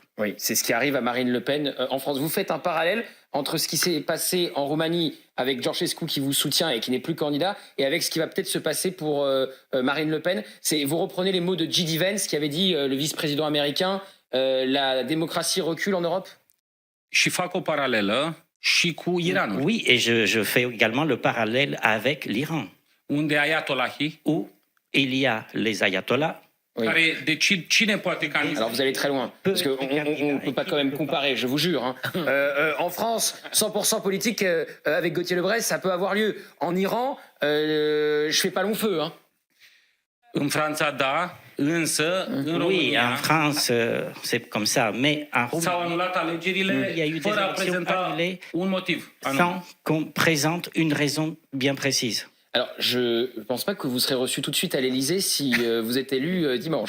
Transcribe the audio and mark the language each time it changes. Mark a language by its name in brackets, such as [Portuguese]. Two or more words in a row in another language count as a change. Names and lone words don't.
[French] Oui, c'est ce qui arrive à Marine Le Pen en France. Vous faites un parallèle entre ce qui s'est passé en Roumanie avec Georgescu qui vous soutient et qui n'est plus candidat et avec ce qui va peut-être se passer pour Marine Le Pen. Vous reprenez les mots de J.D. Vance qui avait dit, le vice-président américain, la démocratie recule en Europe? [Romanian] Și fac o paralelă și cu Iranul. [French] Oui, et je fais également le parallèle avec l'Iran. [Romanian] Unde ayatollahii, [French] où il y a les ayatollahs. Oui. Alors vous allez très loin, parce qu'on ne peut pas quand même comparer, je vous jure. En France, 100% politique avec Gauthier Lebret, ça peut avoir lieu. En Iran, je fais pas long feu. [Romanian] În Franța, da. [French] Oui, en France, c'est comme ça, mais en Roumanie, il y a eu des élections annulées sans qu'on présente une raison bien précise. Alors, je ne pense pas que vous serez reçu tout de suite à l'Élysée si vous êtes élu dimanche.